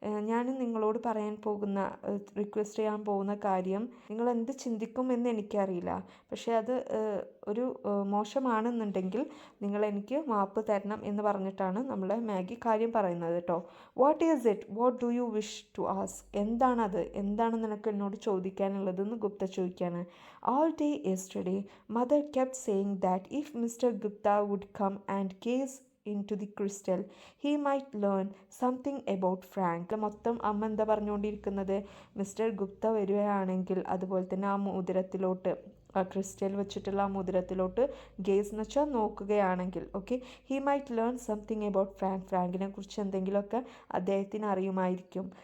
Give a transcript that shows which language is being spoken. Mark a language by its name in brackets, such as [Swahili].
[Malayalam] ഞാൻ നിങ്ങളോട് പറയാൻ പോകുന്ന, റിക്വസ്റ്റ് ചെയ്യാൻ പോകുന്ന കാര്യം നിങ്ങൾ എന്ത് ചിന്തിക്കുമെന്ന് എനിക്കറിയില്ല. പക്ഷേ അത് ഒരു മോശമാണെന്നുണ്ടെങ്കിൽ നിങ്ങൾ എനിക്ക് മാപ്പ് തരണം എന്ന് പറഞ്ഞിട്ടാണ് നമ്മളെ മാഗി കാര്യം പറയുന്നത് കേട്ടോ. [English] What is it? What do you wish to ask? [Malayalam] എന്താണത്? എന്താണ് നിനക്ക് എന്നോട് ചോദിക്കാനുള്ളതെന്ന് ഗുപ്ത ചോദിക്കുകയാണ്. [English] All day yesterday, mother kept saying that if Mr. Gupta would come and gaze into the crystal, he might learn something about Frank. [Malayalam] മൊത്തം അമ്മ എന്താ പറഞ്ഞുകൊണ്ടിരിക്കുന്നത്? Mister Gupta വരികയാണെങ്കിൽ, അതുപോലെ തന്നെ ആ മോതിരത്തിലോട്ട്, ആ ക്രിസ്റ്റൽ വെച്ചിട്ടുള്ള ആ മോതിരത്തിലോട്ട് ഗേസ് എന്ന് വെച്ചാൽ നോക്കുകയാണെങ്കിൽ, okay, [English] he might learn something about [Malayalam] ഫ്രാങ്കിനെ കുറിച്ച് എന്തെങ്കിലുമൊക്കെ അദ്ദേഹത്തിന് അറിയുമായിരിക്കും.